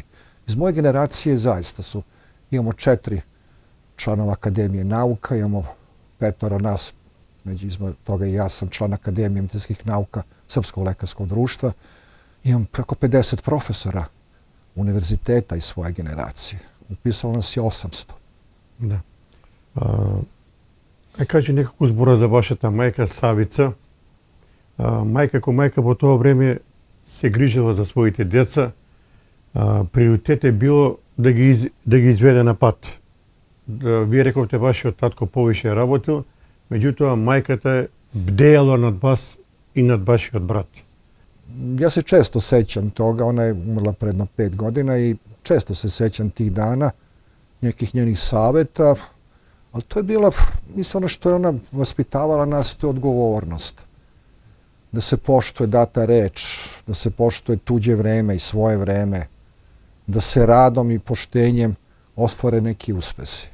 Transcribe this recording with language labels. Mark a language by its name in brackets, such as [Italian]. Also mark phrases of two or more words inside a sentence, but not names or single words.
[Serbian] Iz moje generacije zaista imamo 4 članova Akademije nauka, imamo 5 nas, među toga i ja sam član Akademije medicinskih nauka Srpskog lekarskog društva. Imam preko 50 profesora univerziteta iz svoje generacije. Upisalo nas je 800. [Macedonian] Да. Кажи неколку збора за вашата мајка Савица. Мајка ко мајка во тоа време се грижила за своите деца. Приоритет е било да ги изведе на пат. Вие рековте вашиот татко повише работил, меѓутоа мајката бдеела над вас и над вашиот брат. [Serbian] Ja se često sećam toga, ona je umrla predno 5 godina i često se sećam tih dana, nekih njenih saveta, Ali to je bila, mislim, ono što je ona vaspitavala nas, to je odgovornost. Da se poštuje data reč, da se poštuje tuđe vreme i svoje vreme, da se radom i poštenjem ostvare neki uspesi.